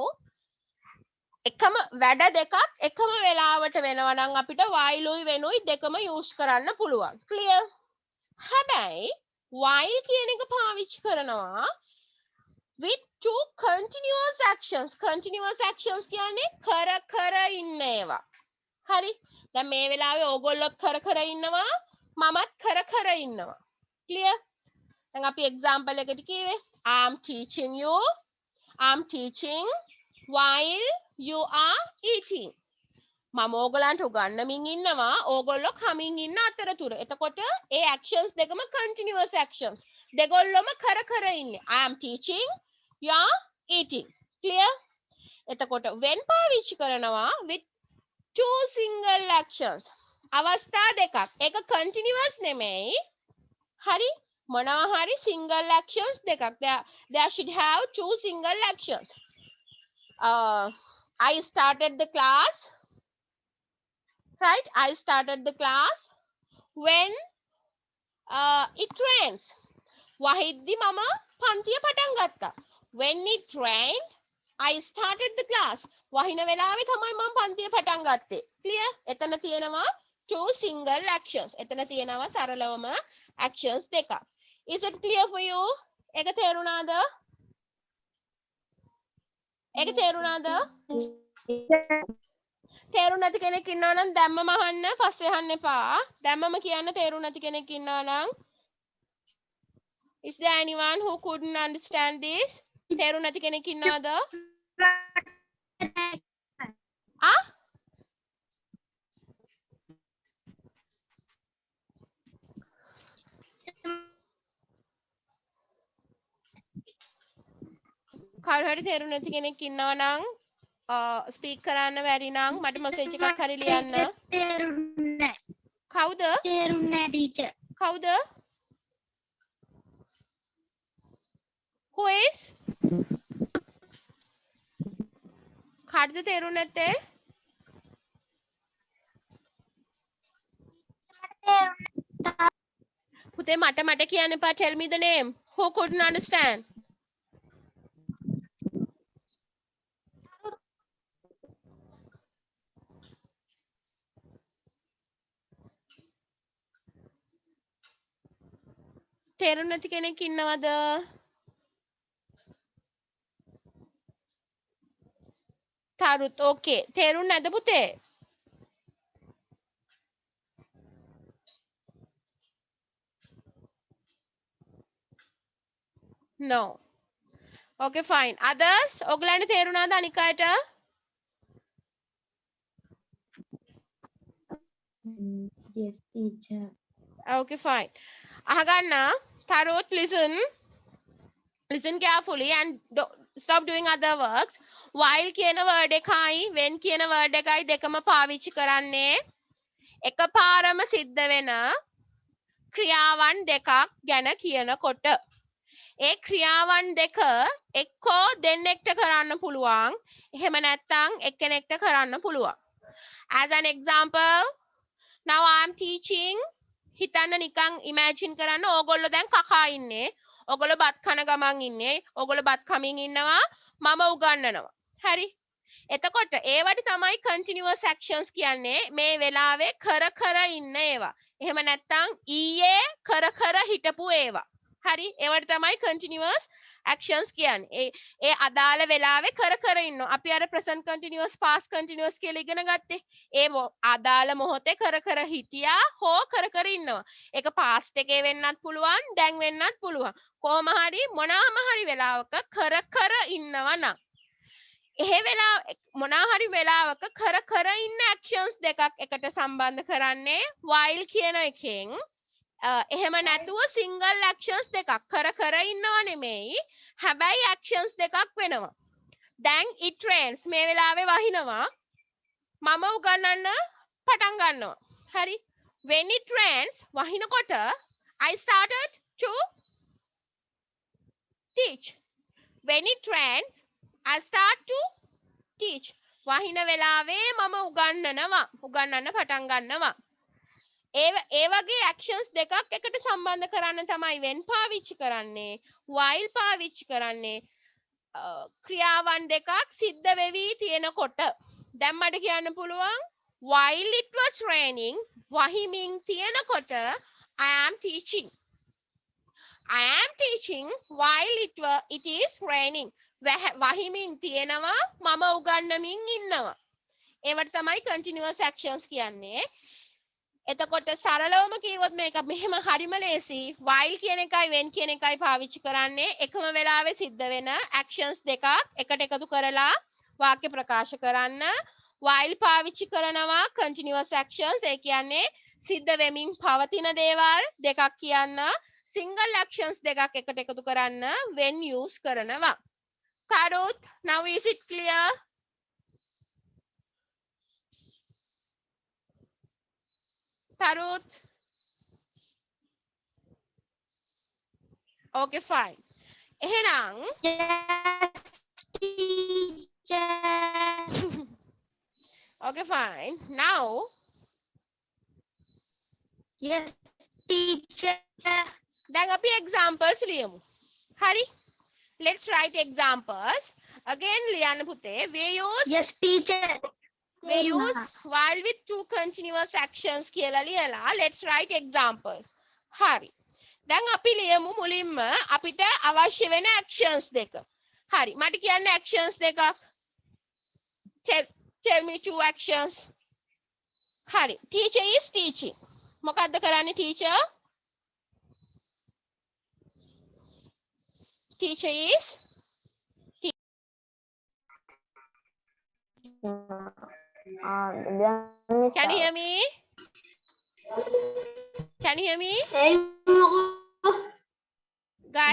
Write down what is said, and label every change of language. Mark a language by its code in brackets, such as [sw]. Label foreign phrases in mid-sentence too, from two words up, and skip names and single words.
[si] clear? Anyhow, එකම වැඩ දෙකක් එකම වෙලාවට වෙනවා නම් අපිට while උයි වෙනුයි දෙකම use කරන්න පුළුවන්. clear? හැබැයි while කියන එක පාවිච්චි කරනවා [en] with two continuous actions. continuous actions [si] කියන්නේ කර ඉන්න ඒවා. හරි? දැන් මේ වෙලාවේ ඕගොල්ලොත් කර ඉන්නවා මමත් කර ඉන්නවා. clear? දැන් අපි example එකට කිව්වේ [en] I am teaching you. I am teaching while you are eating. [si] මම ඕගලන්ට උගන්වමින් ඉන්නවා ඕගොල්ලෝ කමින් ඉන්න අතරතුර. එතකොට ඒ actions දෙකම [en] continuous actions. [si] දෙගොල්ලොම කර ඉන්නේ. [en] I am teaching, you are eating. [si] clear? එතකොට when පාවිච්චි කරනවා [en] with two single actions. [si] අවස්ථා දෙකක්. ඒක continuous නෙමෙයි. හරි? මොනවා හරි [en] single actions [si] දෙකක්. [en] There should have two single actions. I started the class. Right? I started the class when it rains. [si] වහිද්දි මම පන්තිය පටන් ගත්තා. [en] When it rained, I started the class. [si] වහින වෙලාවේ තමයි මම පන්තිය පටන් ගත්තේ. [en] Clear? [si] එතන තියෙනවා [en] two single actions. [si] එතන තියෙනවා සරලවම actions දෙකක්. [en] Is it clear for you? [si] ඒක තේරුණාද? ඒක තේරුණාද? තේරුණ නැති කෙනෙක් ඉන්නවා නම් දැම්මම අහන්න පස්සේ අහන්න එපා. දැම්මම කියන්න තේරුණ නැති කෙනෙක් ඉන්නවා නම්. [en] Is there anyone who couldn't understand this? [si] තේරුණ නැති කෙනෙක් ඉන්නවද? ආ? කාට හරි තේරුණ නැති කෙනෙක් ඉන්නවා නම් ස්පීක් කරන්න බැරි නම් මට මෙසේජ් එකක් හරි ලියන්න. තේරුන්නේ කවුද? තේරුන්නේ ටීචර්. කවුද? Who is? කාටද තේරුන්නේ නැත්තේ? පුතේ මට කියන්න එපා. [en] Tell me the name. Who couldn't understand? [si] තේරුම් නැති කෙනෙක් ඉන්නවද? තරුත් okay. තේරුම් නැද පුතේ? [en] No. Okay fine. Others? [si] ඔයගලන්ට තේරුණාද අනික අයට? [en] Yes teacher. Okay fine. [si] අහගන්න. තරුත් listen. [en] Listen carefully and stop doing other works. [si] While කියන word එකයි when කියන word එකයි දෙකම පාවිච්චි කරන්නේ එකපාරම සිද්ධ වෙන ක්‍රියාවන් දෙකක් ගැන කියනකොට. ඒ ක්‍රියාවන් දෙක එක්කෝ දෙන්නෙක්ට කරන්න පුළුවන්. එහෙම නැත්නම් එක්කෙනෙක්ට කරන්න පුළුවන්. [en] As an example, now I am teaching. [si] හිතන්න නිකන් imagine කරන්න ඕගොල්ලෝ දැන් කකා ඉන්නේ. ඕගොල්ලෝ බත් කන ගමන් ඉන්නේ. ඕගොල්ලෝ බත් කමින් ඉන්නවා. මම උගන්වනවා. හරි? එතකොට ඒවට තමයි [en] continuous actions [si] කියන්නේ. මේ වෙලාවේ කර ඉන්න ඒවා. එහෙම නැත්නම් ඊයේ කර හිටපු ඒවා. හරි? ඒවට තමයි [en] continuous actions [si] කියන්නේ. ඒ අදාළ වෙලාවේ කර ඉන්නවා. අපි අර [en] present continuous past continuous [si] කියලා ඉගෙන ගත්තේ. ඒ අදාළ මොහොතේ කර හිටියා හෝ කර ඉන්නවා. ඒක past එකේ වෙන්නත් පුළුවන්, දැන් වෙන්නත් පුළුවන්. කොහොම හරි මොනවාම හරි වෙලාවක කර ඉන්නවා නම් එහෙ වෙලාව මොනවා හරි වෙලාවක කර ඉන්න actions දෙකක් එකට සම්බන්ධ කරන්නේ while කියන එකෙන්. එහෙම නැතුව [en] single actions [si] දෙකක් කර ඉන්නව නෙමෙයි. හැබැයි actions දෙකක් වෙනවා. දැන් [en] it rains [si] මේ වෙලාවේ වහිනවා. මම උගන්වන්න පටන් ගන්නවා. හරි? [en] When it rains වහිනකොට I started to teach. When it rains I start to teach. [si] වහින වෙලාවේ මම උගන්වන්න පටන් ගන්නවා. ඒ වගේ actions දෙකක් එකට සම්බන්ධ කරන්න තමයි when පාවිච්චි කරන්නේ while පාවිච්චි කරන්නේ ක්‍රියාවන් දෙකක් සිද්ධ වෙවි තියෙනකොට දැන් මට කියන්න පුළුවන් [en] while it was raining [si] වහිමින් තියෙනකොට [en] I am teaching. I am teaching while it is raining. [si] වහිමින් තියෙනවා මම උගන්වමින් ඉන්නවා. ඒවට තමයි [en] continuous actions [si] කියන්නේ. එතකොට සරලවම කිව්වොත් මේක මෙහෙම හරිම ලේසි. while කියන එකයි when කියන එකයි පාවිච්චි කරන්නේ එකම වෙලාවේ සිද්ධ වෙන actions දෙකක් එකට එකතු කරලා වාක්‍ය ප්‍රකාශ කරන්න. while පාවිච්චි කරනවා [en] continuous actions [si] ඒ කියන්නේ සිද්ධ වෙමින් පවතින දේවල් දෙකක් කියන්න. [en] single actions [si] දෙකක් එකට එකතු කරන්න when use කරනවා. [en] Tarut, now is it clear? Tarut? Okay, fine. [si] එහෙනම් [en] Yes, teacher. okay, fine. Now, Yes, teacher. [si] දැන් අපි examples ලියමු. හරි? [en] Let's write examples. Again, [si] ලියන්න පුතේ. [en] Yes, teacher. We use while with two continuous actions [si] කියලා ලියලා. [en] Let's write examples. [si] හරි. දැන් අපි ලියමු මුලින්ම අපිට අවශ්‍ය වෙන actions දෙක. හරි. මට කියන්න actions දෙකක්. [en] Tell me two actions. හරි. Teacher is teaching. [si] මොකද්ද කරන්නේ teacher? [en] Teacher is Can you hear me? Can you hear me? Guys,